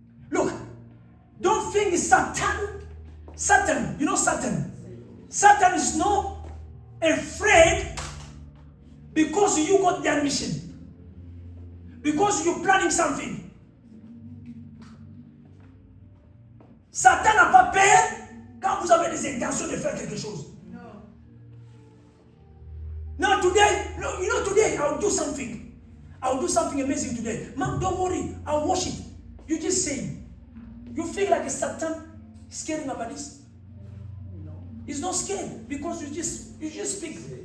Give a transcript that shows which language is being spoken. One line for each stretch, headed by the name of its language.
English: Look, don't think it's Satan, you know Satan. Satan is not afraid because you got their mission. Because you're planning something.
French: Satan n'a pas peur quand vous avez des intentions de faire quelque chose.
English: Now today, today I'll do something. I'll do something amazing today. Mom, don't worry, I'll wash it. You just say. You feel like a Satan is scaring about this? No. He's not scared because you just speak.